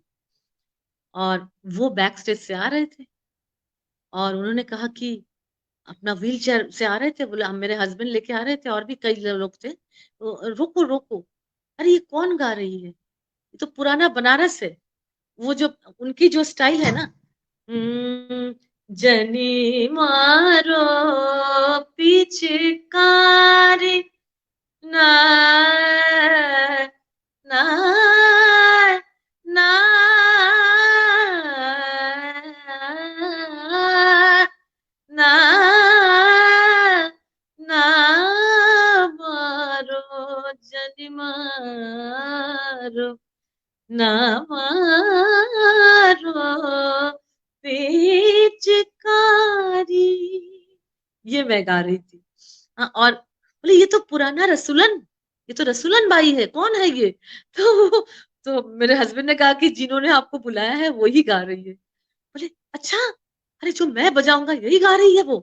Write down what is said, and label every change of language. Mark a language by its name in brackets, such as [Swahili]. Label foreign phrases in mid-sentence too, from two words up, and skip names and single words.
[Hindi] और वो [English] back stage [Hindi] से आ रहे थे, और उन्होंने कहा कि अपना व्हील चेयर से आ रहे थे, बोले हम, मेरे हस्बैंड लेके आ रहे थे, और भी कई लोग थे, तो रोको रोको, अरे ये कौन गा रही है, ये तो पुराना बनारस है। वो जो उनकी जो स्टाइल है ना, जनी मारो पिचकारी, ना ना ना ना ना मारो, जनी मारो, ना मारो पिचकारी। ये मैं गा रही थी। हाँ, और बोले ये तो पुराना रसूलन, ये तो रसूलन बाई है, कौन है ये? तो मेरे हस्बैंड ने कहा कि जिन्होंने आपको बुलाया है वो ही गा रही है। बोले अच्छा, अरे जो मैं बजाऊंगा यही गा रही है वो।